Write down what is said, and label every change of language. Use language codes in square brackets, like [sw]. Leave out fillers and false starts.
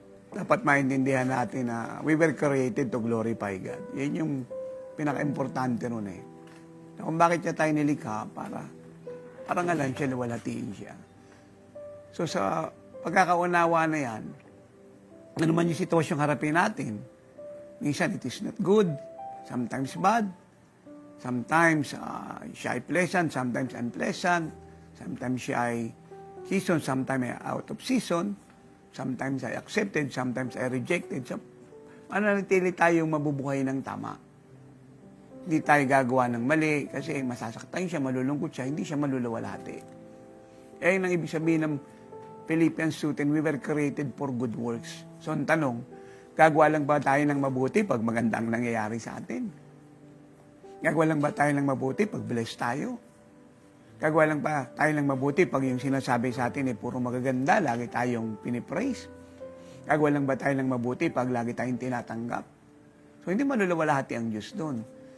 [tl] Dapat maintindihan natin na [en] we were created to glorify God. [tl] Yan yung pinaka-importante nun eh. Kung bakit niya tayo nilikha para nga lang siya luwalhatiin siya. So sa pagkakaunawa na yan, ano man yung sitwasyong harapin natin, minsan [en] it is not good, sometimes bad, sometimes [tl] siya ay [en] pleasant, sometimes unpleasant, sometimes [tl] siya ay season, sometimes ay [en] out of season, sometimes [tl] ay accepted, sometimes ay rejected. So, mananatili tayong mabubuhay ng tama. Hindi tayo gagawa ng mali kasi masasaktan siya, malulungkot siya, hindi siya malulawalhati. Eh, yun ang ibig sabihin ng Philippians 2:10, [en] we were created for good works. [tl] So, ang tanong, gagawa lang ba tayo ng mabuti pag maganda ang nangyayari sa atin? Gagawa lang ba tayo ng mabuti pag blessed tayo? Gagawa lang ba tayo ng mabuti pag yung sinasabi sa atin puro magaganda, lagi tayong pinipraise? Gagawa lang ba tayo ng mabuti pag lagi tayong tinatanggap? So, hindi malulawalhati ang Diyos doon.